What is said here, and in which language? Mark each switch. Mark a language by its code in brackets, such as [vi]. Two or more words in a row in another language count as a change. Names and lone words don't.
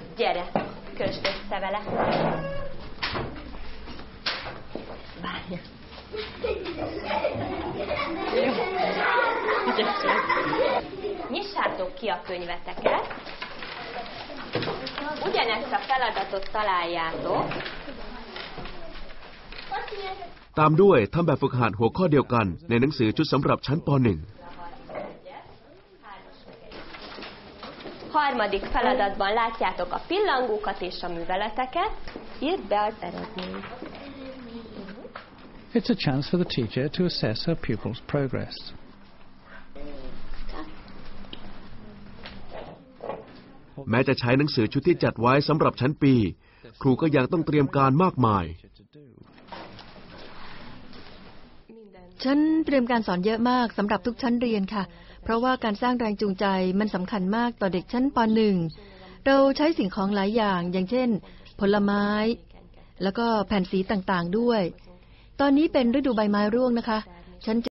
[hu] Gyere, kösd össze vele. Várja. Jó. Nyissátok ki a könyveteket. Ugyanezt a feladatot találjátok. [th] ตามด้วยทำแบบฝึกหัดหัวข้อเดียวกันในหนังสือชุดสำหรับชั้นป .1 [hu] Harmadik feladatban látjátok a pillangókat és a műveleteket. Írd be az eredményt. [en] It's a chance for the teacher to assess her pupils' progress. [th] แม้จะใช้หนังสือชุดที่จัดไว้สำหรับชั้นปีครูก็ยังต้องเตรียมการมากมาย ฉันเตรียมการสอนเยอะมากสำหรับทุกชั้นเรียนค่ะเพราะว่าการสร้างแรงจูงใจมันสำคัญมากต่อเด็กชั้นป .1 เราใช้สิ่งของหลายอย่างอย่างเช่นผลไม้แล้วก็แผ่นสีต่างๆด้วยตอนนี้เป็นฤดูใบไม้ร่วงนะคะฉัน